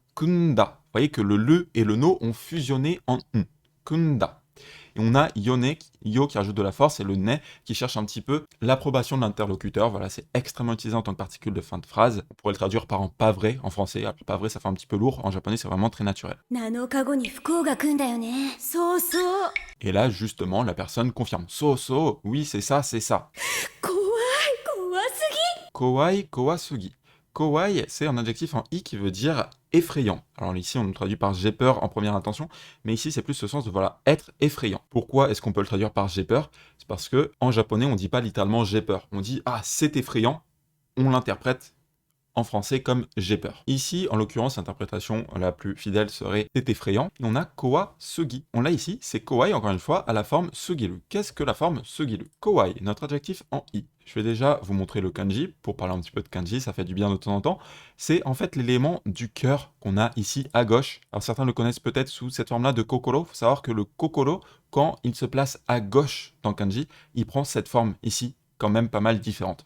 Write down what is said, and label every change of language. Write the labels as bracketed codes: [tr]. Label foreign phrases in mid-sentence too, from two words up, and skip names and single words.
[fr] Vous voyez que le et le no ont fusionné en n. Kunda. Et on a yone, yo qui rajoute de la force, et le ne qui cherche un petit peu l'approbation de l'interlocuteur. Voilà, c'est extrêmement utilisé en tant que particule de fin de phrase. On pourrait le traduire par en pas vrai en français. Alors, pas vrai, ça fait un petit peu lourd. En japonais, c'est vraiment très naturel. [ja] 7 日後に不幸が来んだよね。そうそう。 [fr] Et là, justement, la personne confirme. So, oui, c'est ça, c'est ça. [ja] 怖い、怖すぎ。怖い、怖すぎ. [fr] Kowai, c'est un adjectif en i qui veut dire effrayant. Alors ici, on le traduit par j'ai peur en première intention, mais ici, c'est plus ce sens de voilà, être effrayant. Pourquoi est-ce qu'on peut le traduire par j'ai peur? C'est parce que en japonais, on dit pas littéralement j'ai peur. On dit ah, c'est effrayant. On l'interprète en français comme j'ai peur. Ici, en l'occurrence, l'interprétation la plus fidèle serait c'est effrayant. Et on a koa sugi. On l'a ici, c'est kowai encore une fois à la forme sugiru. Qu'est-ce que la forme sugiru? Kowai, notre adjectif en i. Je vais déjà vous montrer le kanji pour parler un petit peu de kanji, ça fait du bien de temps en temps. C'est en fait l'élément du cœur qu'on a ici à gauche. Alors certains le connaissent peut-être sous cette forme-là de kokoro. Il faut savoir que le kokoro, quand il se place à gauche dans kanji, il prend cette forme ici quand même pas mal différente.